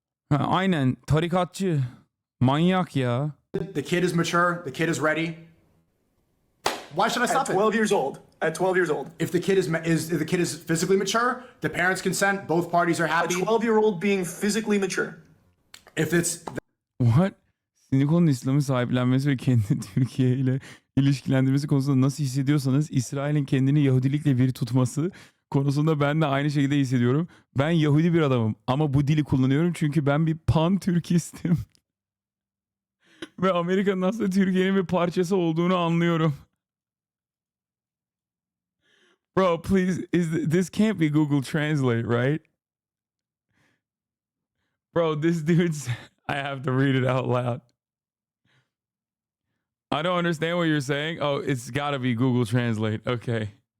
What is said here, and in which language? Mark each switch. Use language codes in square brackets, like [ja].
[tr] Aynen, tarikatçı, manyak ya. [en] The kid is mature. The kid is ready. Why should I stop At 12 years old. At 12 years old. If the kid if the kid is physically mature, the parents consent, both parties are A happy. 12-year-old being physically mature. If it's What? [tr] Sinikon'un İslam'ı sahiplenmesi ve kendini Türkiye ile ilişkilendirmesi konusunda nasıl hissediyorsanız İsrail'in kendini Yahudilikle bir tutması konusunda ben de aynı şekilde hissediyorum. Ben Yahudi bir adamım ama bu dili kullanıyorum çünkü ben bir pan-Türkistim. Ve Amerika'nın aslında Türkiye'nin bir parçası olduğunu anlıyorum. [en] Bro, please, this can't be Google Translate, right? Bro, this dude's... I have to read it out loud. I don't understand what you're saying. Oh, it's got to be Google Translate. Okay.